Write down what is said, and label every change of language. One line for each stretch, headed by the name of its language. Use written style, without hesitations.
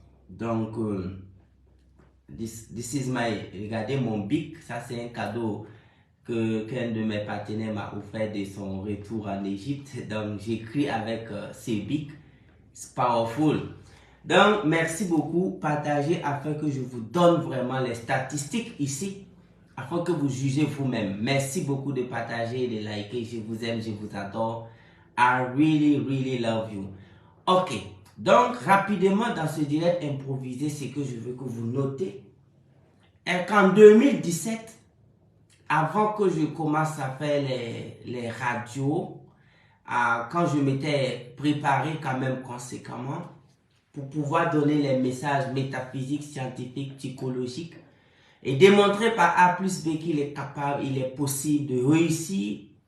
French: Donc,
English: this is my,
French: regardez mon bic, ça c'est un cadeau qu'un de mes partenaires m'a offert de son retour en Égypte. Donc, j'écris avec ces bics,
English: it's powerful.
French: Donc, merci beaucoup. Partagez afin que je vous donne vraiment les statistiques ici, afin que vous jugez vous-même. Merci beaucoup de partager et de liker. Je vous aime, je vous adore.
English: I really, really love you.
French: Ok. Donc, rapidement, dans ce direct improvisé, c'est que je veux que vous notez qu'en 2017, avant que je commence à faire les radios, quand je m'étais préparé quand même conséquemment, pour pouvoir donner les messages métaphysiques, scientifiques, psychologiques et démontrer par A plus B qu'il est capable, il est possible de réussir.